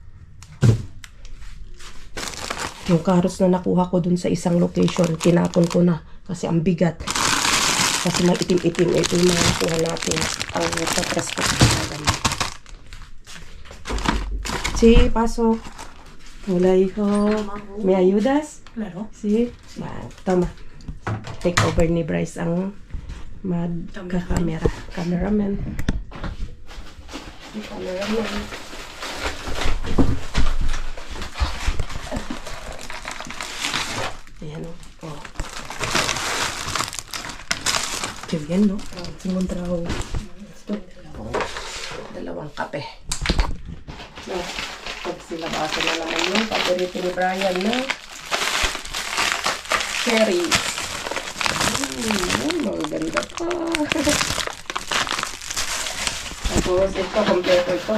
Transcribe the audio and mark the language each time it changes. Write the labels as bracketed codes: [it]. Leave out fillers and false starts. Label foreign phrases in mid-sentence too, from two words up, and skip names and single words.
[tl] Ang gaganda pa. Yung carrots na nakuha ko dun sa isang location, tinapon ko na kasi ang bigat. Kasi may itim-itim. Ito yung mga nakuha natin. Ang sa presko ko na ganun. [es] Sí, pasok. Hola, hijo. ¿Me ayudas? Claro. Sí. Toma. [en] Take over [tl] ni Bryce ang magka-camera. Cameraman. Cameraman. Ayan o. Oh. [es] Qué bien, ¿no? [tl] Encontrado dalawang kape. No, pagsilabasa na naman yung paborito ni Brian na cherries. Maganda pa. Tapos ito, kompleto ito.